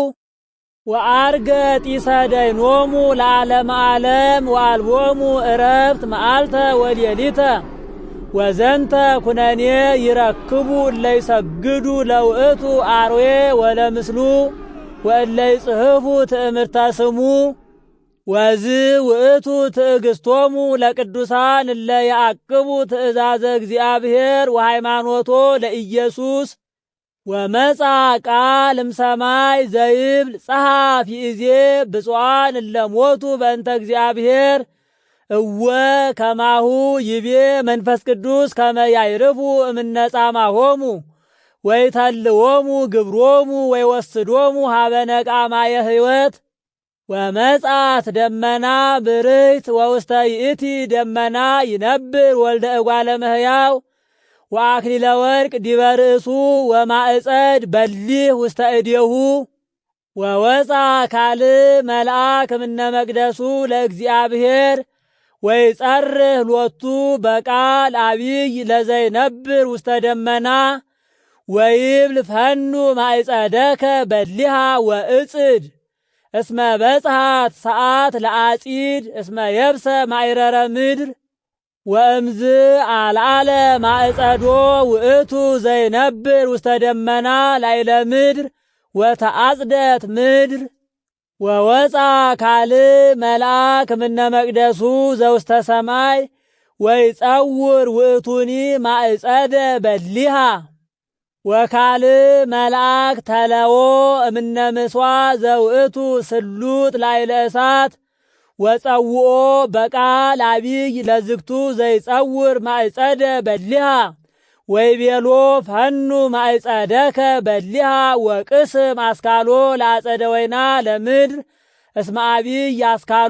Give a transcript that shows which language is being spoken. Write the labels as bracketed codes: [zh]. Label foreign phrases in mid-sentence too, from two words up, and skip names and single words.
[gez] ወአርገ ጢሰ ደይኖሙ ለዓለመ ዓለም ወአልቦሙ ዕረፍት መዓልተ ወሌሊተ ወዘንተ ኩነኔ ይረክቡ እለ ይሰግዱ ለውእቱ አርዌ ወለምስሉ ወእለ ይጽሕፉ ትእምርተ ስሙ ወዝ ውእቱ ትዕግስቶሙ ለቅዱሳን እለ ያዕቅቡ ትእዛዘ እግዚአብሔር ወሃይማኖቶ ለኢየሱስ። ወመጻ ቃል እምሰማይ ዘይብል ጸሐፍ ይእዜ ብፁዓን እለ ሞቱ በእንተ እግዚአብሔር እወ ከማሁ ይቤ መንፈስ ቅዱስ ከመ ያዕርፉ እምነ ጻማሆሙ ወይተልዎሙ ግብሮሙ ወይወስዶሙ ሀበ ነቃማየ ሕይወት። ወመጻት ደመና ብርህት ወውስተ ይእቲ ደመና ይነብር ወልደ እጓለ እመሕያው ወአክሊለ ወርቅ ዲበ ርእሱ ወማዕጸድ በሊህ ውስተ እዴሁ። ወወፃ ካልእ መልአክ እምነ መቅደሱ ለእግዚአብሔር ወይጸርህ ሎቱ በቃል አቢይ ለዘይነብር ውስተ ደመና ወይብል ፈኑ ማዕጸደከ በሊሃ ወእጽድ እስመ በጽሐት ሰዓት ለአጺድ እስመ የብሰ ማዕረረ ምድር። ወእምዝ አልዓለ ማዕጸዶ ውእቱ ዘይነብር ውስተ ደመና ላዕለ ምድር ወተአጽደት ምድር። ወወፃ ካልእ መልአክ እምነ መቅደሱ ዘውስተ ሰማይ ወይጸውር ውእቱኒ ማዕጸደ በሊሃ። ወካልእ መልአክ ተለዎ እምነ ምስዋ ዘውእቱ ስሉጥ ላዕለ እሳት ወጸውኦ በቃል አቢይ ለዝግቱ ዘይጸውር ማዕጸደ በሊሃ ወይቤሎ ፈኑ ማዕጸደከ በሊሃ ወቅስም አስካሎ ለአጸደ ወይና ለምድር እስመ አቢይ አስካሉ።